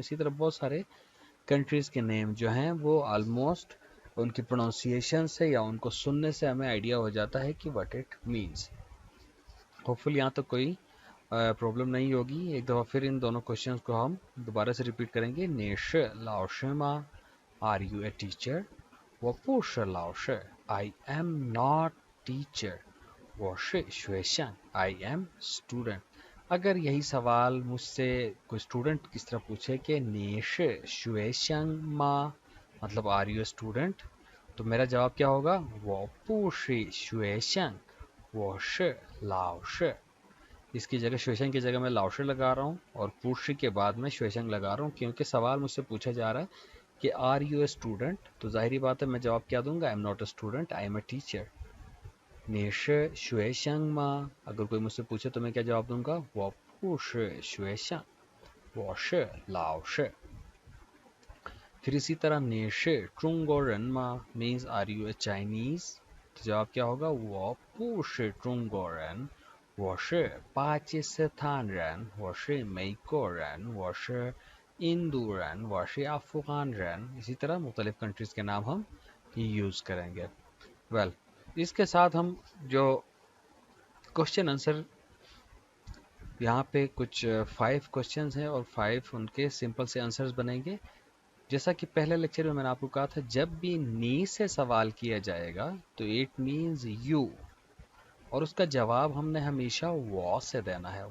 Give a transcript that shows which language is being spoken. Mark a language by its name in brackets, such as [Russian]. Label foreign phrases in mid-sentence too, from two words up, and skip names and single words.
[Hindi] इसी तरह बहुत सारे कंट्रीज़ के नेम जो हैं वो ऑलमोस्ट उनकी प्रोनाउंसिएशन से या उनको सुनने से हमें आइडिया हो जाता है कि [English] what it means. [Hindi] होपफुली यहाँ तक कोई प्रॉब्लम नहीं होगी। एक दफ़ा फिर इन दोनों क्वेश्चंस को हम दोबारा से रिपीट करेंगे। [Chinese] 你是老师吗, [English] are you a teacher? [Chinese] 我不是老师, I am not टीचर, 我是学生 [English] I am student। [Hindi] अगर यही सवाल मुझसे कोई स्टूडेंट किस तरह पूछे कि [Chinese] 你是学生吗 [Hindi] मतलब [English] are you student, [Hindi] तो मेरा जवाब क्या होगा? [Chinese] 我不是学生我是老师। [Hindi] इसकी जगह श्वेशंग की जगह मैं लाओशे लगा रहा हूँ और पुशी के बाद में श्वेशंग लगा रहा हूँ, क्योंकि सवाल मुझसे पूछा जा रहा है कि [English] are you a student, [Hindi] तो जाहिर बात है मैं जवाब क्या दूंगा? [English] I am not a student, I am a teacher. [Chinese] 你是学生吗 [Hindi] अगर कोई मुझसे पूछे तो मैं क्या जवाब दूंगा? [Chinese] 我不是学生我是老师। [Hindi] फिर इसी तरह [Chinese] 你是中国人吗 [English] means are you a Chinese, [Hindi] तो जवाब क्या होगा? [Chinese] 我不是中国人我是巴基斯坦人我是美国人我是印度人我是अफगान人। [Hindi] इसी तरह मुख्तलिफ कंट्रीज़ के नाम हम यूज़ करेंगे। वेल, इसके साथ हम जो क्वेश्चन आंसर यहाँ पे कुछ 5 क्वेश्चंस हैं और 5 उनके सिंपल से आंसर्स बनेंगे। जैसा कि पहले लेक्चर में मैंने आपको कहा था, जब भी नी से सवाल किया जाएगा तो [English] it means you, [Hindi] और उसका जवाब हमने हमेशा वो से देना है।